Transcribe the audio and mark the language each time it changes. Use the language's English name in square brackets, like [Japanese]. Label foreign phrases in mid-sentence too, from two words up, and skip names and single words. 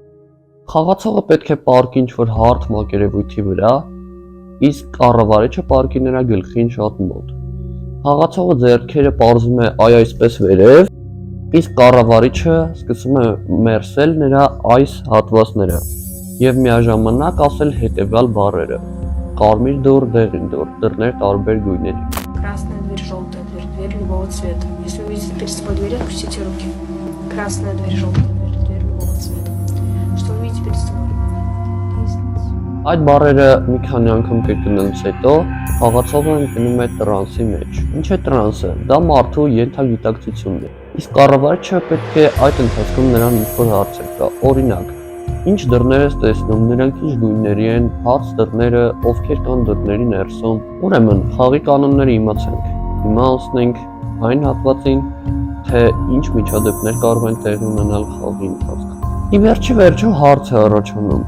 [Armenian] Խաղացողը պետք է պառկի ինչ-որ հարթ մակերևույթի վրա, իսկ կառավարիչը պառկի նրա գլխին շատ մոտ։ Խաղացողը ձեռքերը պարզում է այսպես վերև, իսկ կառավարիչը սկսում է մերսել նրա այս հատվածները եւ միաժամանակ ասել հետեւյալ բառերը. կարմիր դուռ, դեղին դուռ, դռներ տարբեր գույների։ [Russian] Красная дверь, желтая дверь, дверь любого цвета. Если увидите перед собой дверь, опустите руки. Красная дверь, желтая дверь, дверь любого цвета. Что вы видите перед собой? Лестница. [Armenian] Այդ բառերը մի քանի անգամ կրկնելուց հետո խաղացողը ընկնում է տրանսի մեջ։ Ինչ է տրանսը? Դա մարդու ենթագիտակցությունն է։ Իսկ կառավարիչը պետք է այդ ընթացքում նրան ինչ-որ հարցեր տա։ Օրինակ, ինչ դռներ ես տեսնում, նրանք ինչ գույների են, բաց դռները, ովքեր կան դռների ներսում։ Ուրեմն, խաղի կանոնները իմացանք։ Հիմա անցնենք այն հատվածին, թե ինչ միջադեպներ կարող են տեղի ունենալ խաղի ընթացքում։ Ի վերջո հարց է առաջանում.